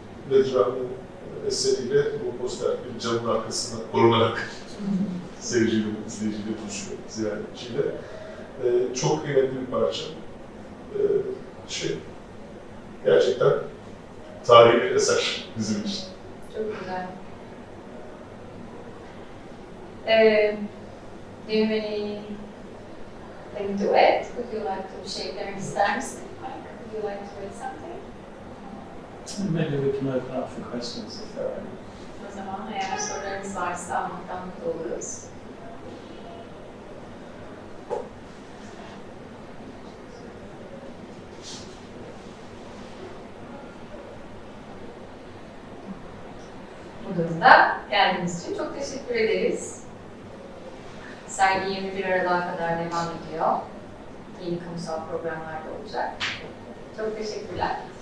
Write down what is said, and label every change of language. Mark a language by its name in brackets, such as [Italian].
[Turkish] Bedri Rahmi eseriyle bu poster bir camın arkasına korunarak seyirciyle, izleyiciyle buluşuyor, ziyaretçiyle. Çok kıymetli bir parça. Gerçekten tarihi bir eser bizim için. Çok güzel. [English] Do you have anything to add? Would you like to share [Turkish] ister misin? [English] Would you like to add something? Maybe we can open up for questions if there are any. [Turkish] O zaman eğer sorularınız varsa almaktan mutlu oluruz. Bu durumda geldiğiniz için çok teşekkür ederiz. Sergi 21 Aralık'a kadar devam ediyor. Yeni kamusal programlarda olacak. Çok teşekkürler.